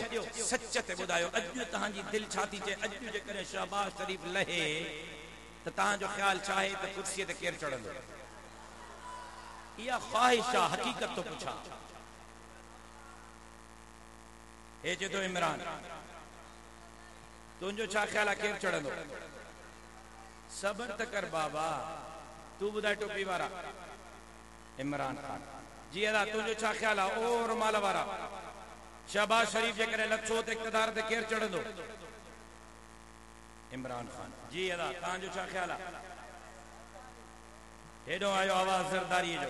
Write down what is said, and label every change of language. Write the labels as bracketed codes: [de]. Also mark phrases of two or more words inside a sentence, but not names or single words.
[sd] सच ते ॿुधायो अॼु तव्हांजी दिलि छा थी चए? अॼु जेकॾहिं शहबाज शरीफ लहे त तव्हांजो ख़्यालु छा आहे त कुर्सीअ ते केरु चढ़ंदो? इहा ख्वाहिश आहे, हक़ीक़त तो पुछा। हे चए थो इमरान तुंहिंजो छा ख़्यालु आहे केरु चढ़ंदो? सबर त कर बाबा, तू ॿुधाए टोपी वारा इमरान खान जी अदा तुंहिंजो छा ख़्यालु आहे? ओ रुमाल वारा शहबाज शरीफ जेकॾहिं लथो त इक़्तिदार ते केरु चढ़ंदो? इमरान खान जी अदा तव्हांजो छा ख़्यालु आहे? हेॾो आयो आवाज़ ज़रदारी जो।